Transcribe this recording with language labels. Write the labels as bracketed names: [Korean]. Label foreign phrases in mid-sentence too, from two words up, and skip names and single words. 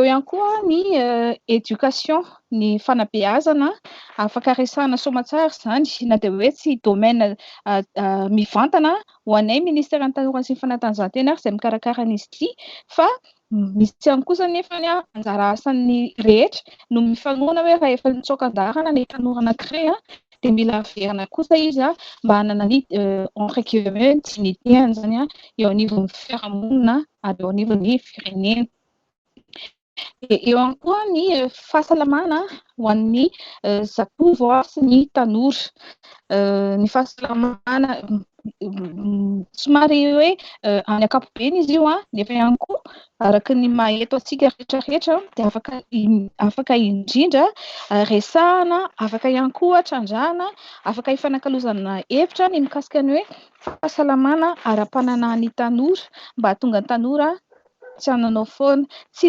[Malagasy] ihany koa ny éducation ny fanabeazana afaka resahana soamantsara zany na dia hoe tsy domaine mivantana ho anay ministère ny tanora sy ny fanatanjahantena ary izay mikarakara an'izy ity fa misy ihany kosa nefa anjara asan'ny rehetra no mifanohana hoe raha efa nitsokan-darana ny tanora anankiray dia mila averina kosa izy mba hanana ny [French] entre guillemets dignité [Malagasy] zany eo anivon'ny fiarahamonina ary eo anivon'ny firenena. Eo ihany koa ny fahasalamana ho an'ny zatovo sy ny tanora ny fahasalamana somary hoe any ankapobeny izy io nefa ihany koa araka ny maheto antsika rehetrarehetra dia afaka indrindra resahana afaka ihany koa trandrahana afaka hifanankalozana hevitra ny mikasika ny hoe fahasalamana ara-pananan'ny tanora mba hahatonga ny tanora tsy hananao foana tsy